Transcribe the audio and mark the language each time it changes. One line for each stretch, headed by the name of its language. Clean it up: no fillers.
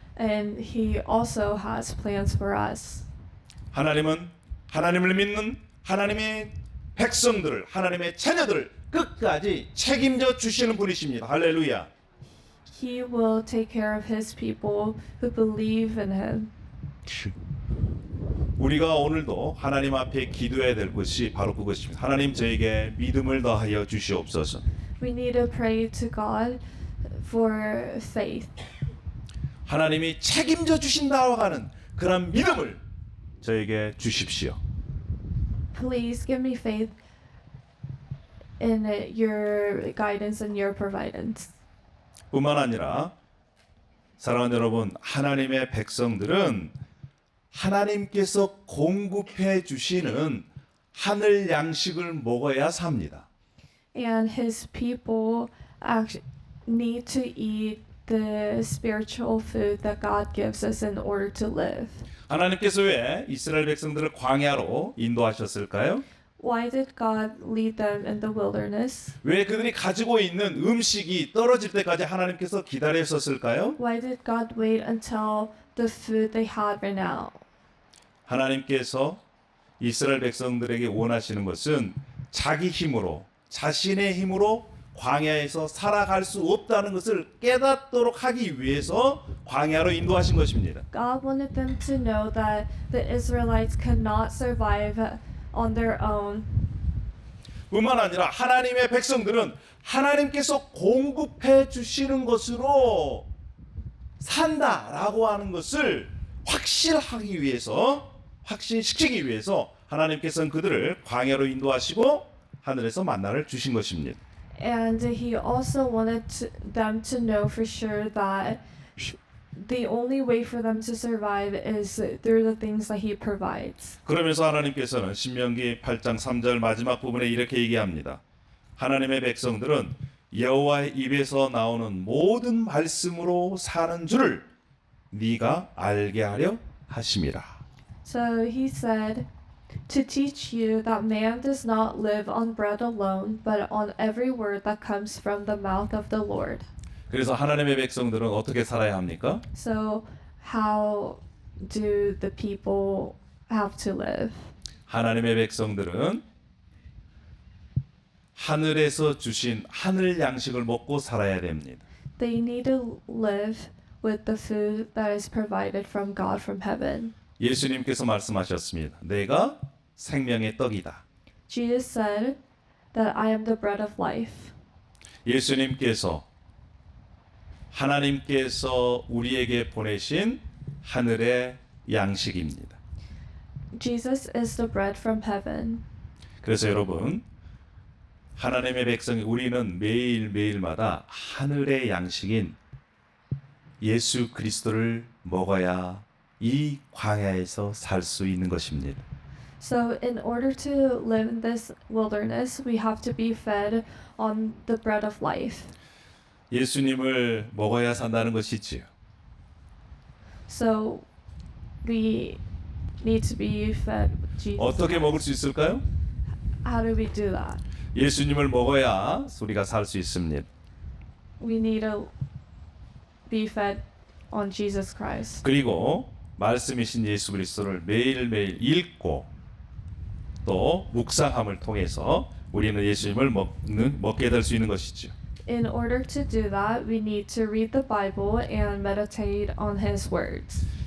English: And he also has plans for us.
Korean: 하나님은 하나님을 믿는 하나님의 백성들을, 하나님의 자녀들을 끝까지 책임져 주시는 분이십니다. 할렐루야.
English: He will take care of his people who believe in him.
Korean: 우리가 오늘도 하나님 앞에 기도해야 될 것이 바로 그것입니다. 하나님, 저에게 믿음을 더하여 주시옵소서.
English: We need to pray to God for faith.
Korean: 하나님이 책임져 주신다고 하는 그런 믿음을 저에게 주십시오.
English: Please give me faith in your guidance and your providence.
Korean: 뿐만 아니라 사랑하는 여러분, 하나님의 백성들은 하나님께서 공급해 주시는 하늘 양식을 먹어야 삽니다.
English: And his people actually need to eat the spiritual food that God gives us in order to live.
Korean: 하나님께서 왜 이스라엘 백성들을 광야로 인도하셨을까요?
English: Why did God lead them in the wilderness?
Korean: 왜 그들이 가지고 있는 음식이 떨어질 때까지 하나님께서 기다리셨을까요?
English: Why did God wait until the food they had ran out?
Korean: 하나님께서 이스라엘 백성들에게 원하시는 것은 자기 힘으로, 자신의 힘으로 광야에서 살아갈 수 없다는 것을 깨닫도록 하기 위해서 광야로 인도하신 것입니다.
English: God wanted them to know that the Israelites could not survive on their own.
Korean: 뿐만 아니라 하나님의 백성들은 하나님께서 공급해 주시는 것으로 산다라고 하는 것을 확실하기 위해서, 확신시키기 위해서 하나님께서는 그들을 광야로 인도하시고 하늘에서 만나를 주신 것입니다.
English: And he also wanted them to know for sure that the only way for them to survive is through the things that he provides.
Korean: 그러면서 하나님께서는 신명기 8장 3절 마지막 부분에 이렇게 얘기합니다. 하나님의 백성들은 여호와의 입에서 나오는 모든 말씀으로 사는 줄을 네가 알게 하려 하심이라.
English: So he said, to teach you that man does not live on bread alone, but on every word that comes from the mouth of the Lord.
Korean: 그래서 하나님의 백성들은 어떻게 살아야 합니까?
English: So how do the people have to live?
Korean: 하나님의 백성들은 하늘에서 주신 하늘 양식을 먹고 살아야 됩니다.
English: They need to live with the food that is provided from God from heaven.
Korean: 예수님께서 말씀하셨습니다. 내가 생명의 떡이다.
English: Jesus said that I am the bread of life.
Korean: 예수님께서 하나님께서 우리에게 보내신 하늘의 양식입니다.
English: Jesus is the bread from heaven.
Korean: 그래서 여러분, 하나님의 백성이 우리는 매일매일마다 하늘의 양식인 예수 그리스도를 먹어야 이 광야에서 살 수 있는 것입니다.
English: So in order to live in this wilderness, we have to be fed on the bread of life.
Korean: 예수님을 먹어야 산다는 것이지요.
English: So we need to be fed Jesus.
Korean: 어떻게 먹을 수 있을까요?
English: How do we do that?
Korean: 예수님을 먹어야 우리가 살 수 있습니다.
English: We need to be fed on Jesus Christ.
Korean: 그리고 말씀이신 예수 그리스도를 매일매일 읽고 또 묵상함을 통해서 우리는 예수님을 먹게 될 수 있는 것이죠.
English: In order to do that, we need to read the Bible and meditate on His words.